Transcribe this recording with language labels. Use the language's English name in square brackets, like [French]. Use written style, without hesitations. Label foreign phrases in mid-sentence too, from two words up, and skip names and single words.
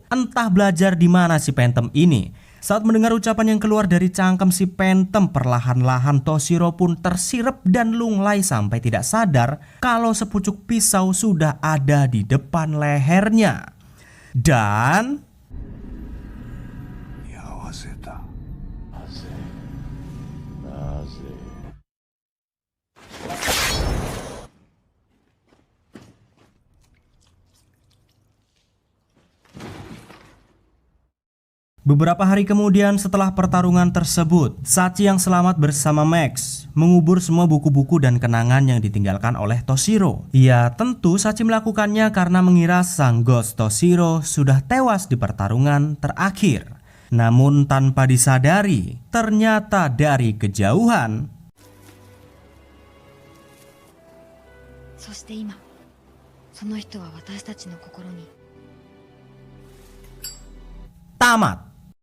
[Indonesian] Entah belajar di mana si Phantom ini. Saat mendengar ucapan yang keluar dari cangkem si Phantom, perlahan-lahan Toshiro pun tersirep dan lunglai sampai tidak sadar kalau sepucuk pisau sudah ada di depan lehernya. Dan [Japanese] 居合わせた。なぜなぜ [Indonesian] beberapa hari kemudian setelah pertarungan tersebut, Sachi yang selamat bersama Max mengubur semua buku-buku dan kenangan yang ditinggalkan oleh Toshiro. Ya tentu Sachi melakukannya karena mengira sang Ghost Toshiro sudah tewas di pertarungan terakhir. Namun tanpa disadari, ternyata dari kejauhan [Japanese] そして今その人は私たちの心に [Indonesian] tamat.